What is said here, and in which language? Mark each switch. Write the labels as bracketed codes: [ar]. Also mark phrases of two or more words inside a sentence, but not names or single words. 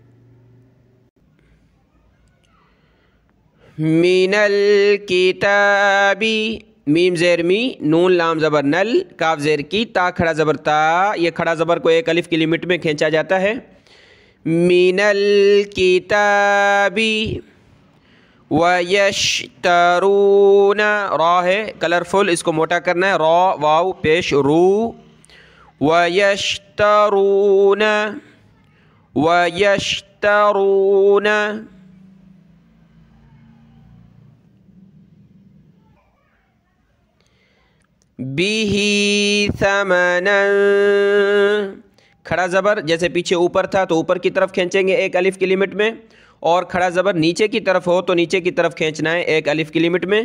[ar] من الکتاب، [ur] میم زیر می، نون لام زبر نل، کاف زیر کی، تا کھڑا زبر تا، یہ کھڑا زبر کو ایک الف کی لمٹ میں کھینچا جاتا ہے۔ [ar] من الکتاب وَيَشْتَرُونَ، [ur] را ہے کلرفل، اس کو موٹا کرنا ہے، را واو پیش رو، [ar] وَيَشْتَرُونَ، وَيَشْتَرُونَ، بِهِ ثَمَنًا، [ur] کھڑا زبر جیسے پیچھے اوپر تھا تو اوپر کی طرف کھینچیں گے ایک الف کی لمٹ میں، اور کھڑا زبر نیچے کی طرف ہو تو نیچے کی طرف کھینچنا ہے ایک الف کی لمٹ میں۔